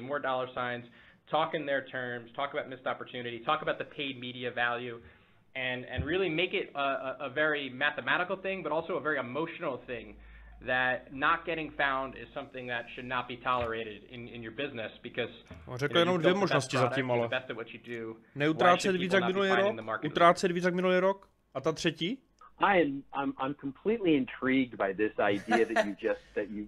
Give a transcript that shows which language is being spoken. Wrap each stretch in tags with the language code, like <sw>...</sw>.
<en>More dollar signs. Talk in their terms. Talk about missed opportunity. Talk about the paid media value. and really make it a very mathematical thing, but also a very emotional thing, that not getting found is something that should not be tolerated in your business, because</en> <cs>řekl jenom dvě možnosti zatím, ale neutrácet víc jak minulý rok, utrácet víc jak minulý rok, a ta třetí?</cs> <en>I'm completely intrigued by this idea that you</en>